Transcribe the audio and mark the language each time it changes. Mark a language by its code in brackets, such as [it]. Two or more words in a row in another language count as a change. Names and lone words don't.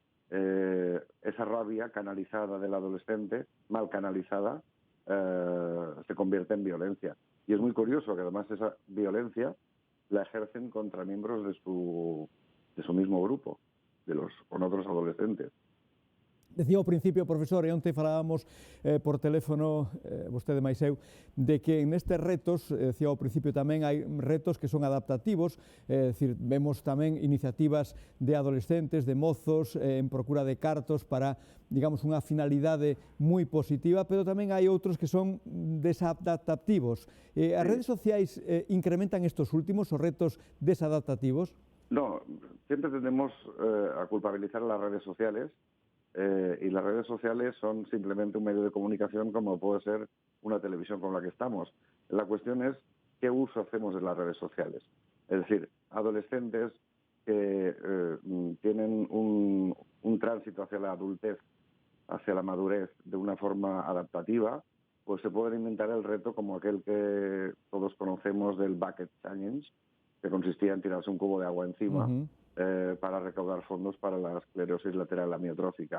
[es] Esa rabia canalizada del adolescente, mal canalizada, se convierte en violencia. Y es muy curioso que además esa violencia la ejercen contra miembros de su mismo grupo, con otros adolescentes. [gl] Decía ao principio, profesor, e onte falábamos por teléfono, vostede máis eu, de que nestes retos, decía ao principio tamén, hai retos que son adaptativos, é dicir, vemos tamén iniciativas de adolescentes, de mozos, en procura de cartos para, digamos, unha finalidade moi positiva, pero tamén hai outros que son desadaptativos. As redes sociais incrementan estos últimos, os retos desadaptativos? [es] No, siempre tendemos a culpabilizar a las redes sociales y las redes sociales son simplemente un medio de comunicación como puede ser una televisión con la que estamos. La cuestión es qué uso hacemos de las redes sociales. Es decir, adolescentes que tienen un tránsito hacia la adultez, hacia la madurez de una forma adaptativa, pues se pueden inventar el reto como aquel que todos conocemos del [en] bucket challenge, [es] que consistía en tirarse un cubo de agua encima para recaudar fondos para la esclerosis lateral amiotrófica.